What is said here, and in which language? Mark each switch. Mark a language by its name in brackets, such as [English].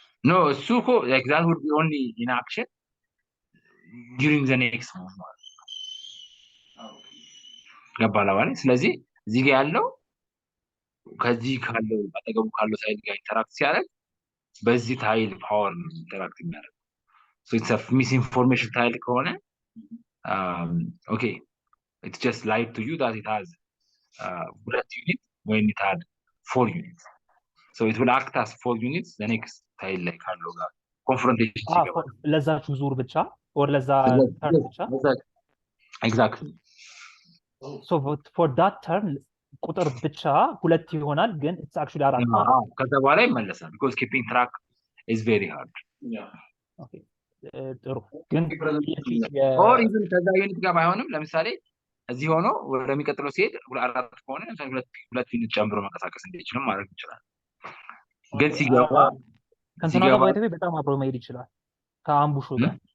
[English] No, Suko, like that would be only in action during the next move. [Amharic] ገባላ ማለት ስለዚህ እዚህ ጋር ያለው ከዚህ ካለው አጠገቡ ካለው ሳይድ ጋር ኢንተራክት ሲያደርግ በዚህ ታይል ፓወር ነው ኢንተራክት የሚያደርገው። [English] so it's a misinformation tile [Amharic] ከሆነ [English] okay it just lied to you that it has ሁለት ዩኒት when it had 4 units. So it will act as 4 units the next tile [Amharic] ላይ ካለው ጋር ኮንፍሮንቴሽን ሲገባ ለዛች ዙር ብቻ [English] or ለዛ turn [Amharic] ብቻ [English] exactly. So for that turn [Amharic] ቁጥር ብቻ ሁለት ይሆናል ግን [English] it's actually [Amharic] አራት ማለት ነው። ከዛ በኋላ ይመለሳል [English] because keeping track is very hard. [Amharic] ኦኬ ጥሩ ግን or even ከዛ ዩኒት ጋር ባይሆንም ለምሳሌ እዚህ ሆኖ ወደሚቀጥለው ሲሄድ አራት ከሆነ ሁለት ዩኒት ጨምሮ መንቀሳቀስ እንዲችልም ማድረግ ይችላል። ግን ሲገባ ከእንትና ጋር ባይተቤ በጣም አብሮ መሄድ ይችላል ከአምቡሹ ጋር